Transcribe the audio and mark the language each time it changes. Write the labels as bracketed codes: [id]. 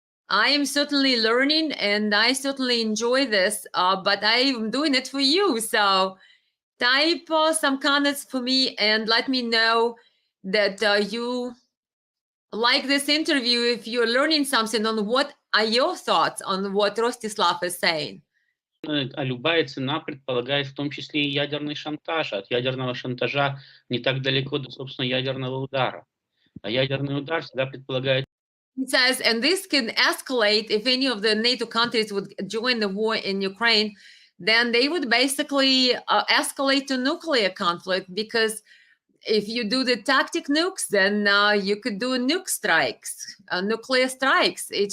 [en] I am certainly learning and I certainly enjoy this, but I'm doing it for you. So type some comments for me and let me know that you like this interview if you're learning something on what are your thoughts on what Rostislav is saying. [ru] а любая цена предполагает в том числе и ядерный шантаж. От ядерного шантажа не так далеко до, собственно, ядерного удара. А ядерный удар всегда предполагает... [en] He says, and this can escalate if any of the NATO countries would join the war in Ukraine, then they would basically escalate to nuclear conflict, because if you do the tactic nukes, then you could do nuke strikes, nuclear strikes.